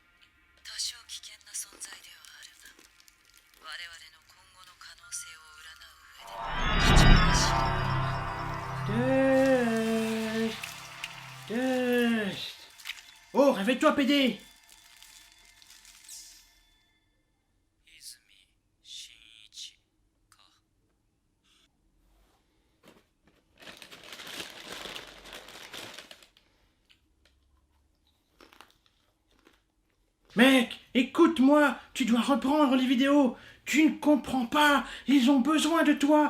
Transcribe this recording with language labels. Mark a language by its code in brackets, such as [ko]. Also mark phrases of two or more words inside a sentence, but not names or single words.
[ja] 多少危険な存在ではあるが、我々の今後の可能性を占う上で貴重な資料。 [fr] Oh, réveille-toi, PD! [ja] 泉真一か。 [fr] Mec, écoute-moi, tu dois reprendre les vidéos. Tu ne comprends pas, ils ont besoin de toi.